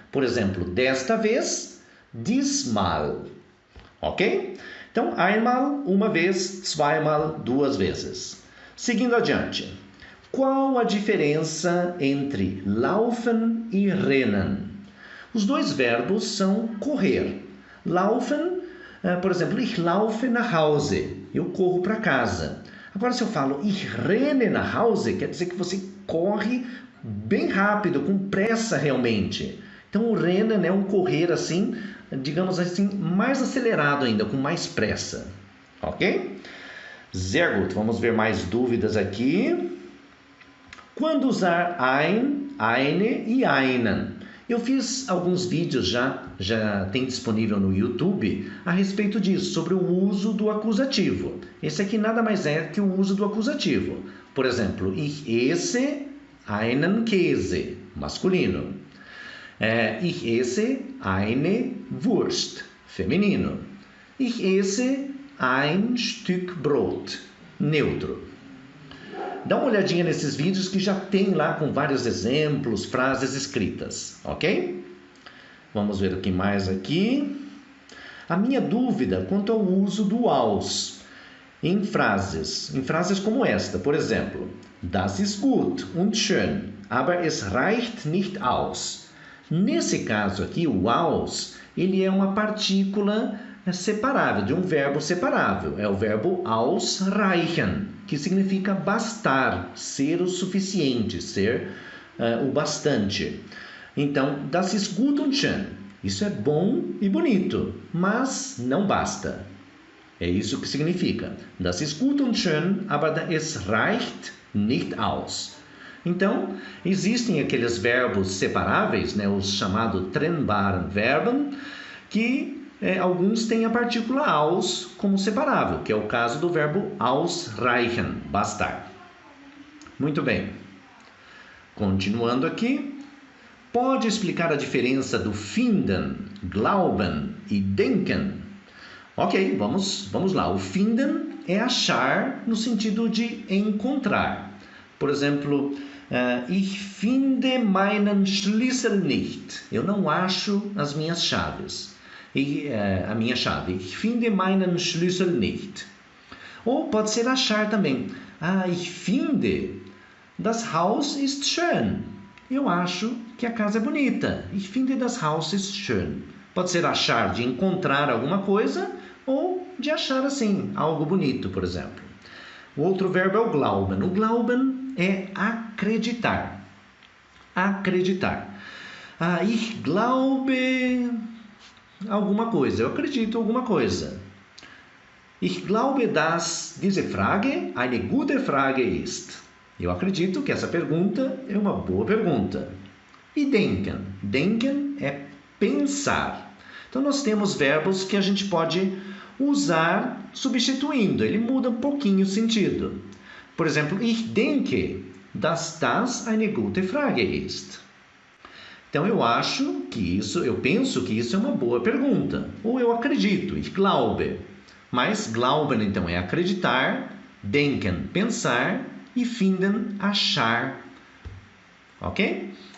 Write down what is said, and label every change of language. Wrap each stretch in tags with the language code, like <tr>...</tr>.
<pt>Por exemplo, desta vez, diesmal. Ok? Então, einmal, uma vez, zweimal, duas vezes. Seguindo adiante. Qual a diferença entre laufen e rennen? Os dois verbos são correr.</pt> <de>Laufen,</de> <pt>por exemplo,</pt> <de>ich laufe nach Hause.</de> <pt>Eu corro para casa. Agora, se eu falo</pt> <de>ich renne nach Hause,</de> <pt>quer dizer que você corre bem rápido, com pressa realmente. Então, o rennen é um correr assim, digamos assim, mais acelerado ainda, com mais pressa. Ok?</pt> <de>Sehr gut.</de> <pt>Vamos ver mais dúvidas aqui. Quando usar ein, eine e einen? Eu fiz alguns vídeos já tem disponível no YouTube a respeito disso, sobre o uso do acusativo. Esse aqui nada mais é que o uso do acusativo. Por exemplo,</pt> <de>ich esse einen Käse, masculino. Ich esse eine Wurst, feminino. Ich esse ein Stück Brot, neutro.</de> <pt>Dá uma olhadinha nesses vídeos que já tem lá com vários exemplos, frases escritas, ok? Vamos ver o que mais aqui. A minha dúvida quanto ao uso do aus em frases como esta, por exemplo:</pt> <de>Das ist gut und schön, aber es reicht nicht aus.</de> <pt>Nesse caso aqui, o aus, ele é uma partícula separável, de um verbo separável. É o verbo ausreichen, que significa bastar, ser o suficiente, ser o bastante.</pt> <de>Então, das ist gut und schön.</de> <pt>Isso é bom e bonito, mas não basta. É isso que significa.</pt> <de>Das ist gut und schön, aber es reicht nicht aus.</de> <pt>Então, existem aqueles verbos separáveis, né, os chamados</pt> <de>trennbaren Verben,</de> <pt>que alguns têm a partícula aus como separável, que é o caso do verbo ausreichen, bastar. Muito bem. Continuando aqui, pode explicar a diferença do finden, glauben e denken? Ok, vamos lá. O finden é achar no sentido de encontrar. Por exemplo,</pt> <de>ich finde meinen Schlüssel nicht.</de> <pt>Eu não acho as minhas chaves. A minha chave.</pt> <de>Ich finde meinen Schlüssel nicht.</de> <pt>Ou pode ser achar também.</pt> <de>Ich finde, das Haus ist schön.</de> <pt>Eu acho que a casa é bonita.</pt> <de>Ich finde, das Haus ist schön.</de> <pt>Pode ser achar de encontrar alguma coisa ou de achar assim, algo bonito, por exemplo. O outro verbo é o glauben. O glauben é acreditar. Acreditar.</pt> <de>Ich glaube</de> <pt>alguma coisa. Eu acredito alguma coisa.</pt> <de>Ich glaube, dass diese Frage eine gute Frage ist.</de> <pt>Eu acredito que essa pergunta é uma boa pergunta. E denken? Denken é pensar. Então, nós temos verbos que a gente pode usar substituindo. Ele muda um pouquinho o sentido. Por exemplo,</pt> <de>ich denke, dass das eine gute Frage ist.</de> <pt>Então, eu penso que isso é uma boa pergunta. Ou eu acredito,</pt> <de>ich glaube.</de> <pt>Mas glauben, então, é acreditar, denken, pensar, e finden, achar. Ok?</pt>